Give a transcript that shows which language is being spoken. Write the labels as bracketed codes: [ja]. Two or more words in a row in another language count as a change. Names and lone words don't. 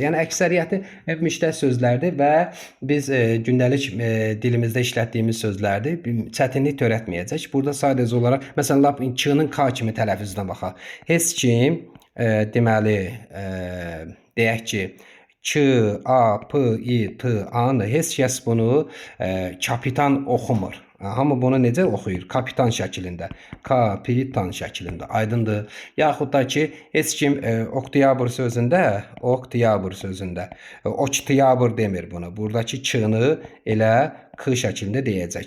[az] Yəni, əksəriyyəti müştəq sözlərdir və biz gündəlik dilimizdə işlətdiyimiz sözlərdir. Çətinlik törətməyəcək. Burada sadəcə olaraq, məsələn, ç-nın k kimi tələffüzünə baxaq. Heç kim, deməli, deyək ki, ç, a, p, i, t, a-nı heç kəs bunu kapitan oxumur. Hamı bunu necə oxuyur? Kapitan şəklində, kapitan şəklində, aydındır. Yaxud da ki, heç kim oktyabr sözündə, oktyabr demir bunu. Buradakı ç-nı elə k şəklində deyəcək.